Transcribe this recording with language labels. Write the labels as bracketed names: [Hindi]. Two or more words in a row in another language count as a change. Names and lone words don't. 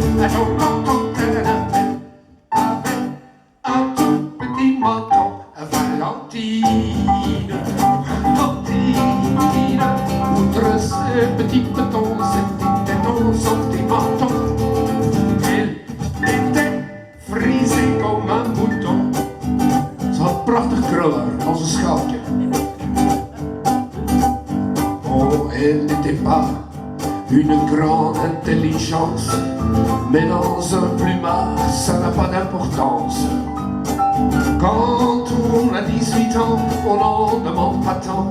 [French] Valentine, outre ses petits petons, ses petits tétons, son petit menton, elle était frisée comme un mouton. [Dutch] Ze had prachtig krullen als een schalkje. [French] Oh, elle n'était pas une grande intelligence, mais dans un plumard, ça n'a pas d'importance. Quand on a 18 ans, on n'en demande pas tant.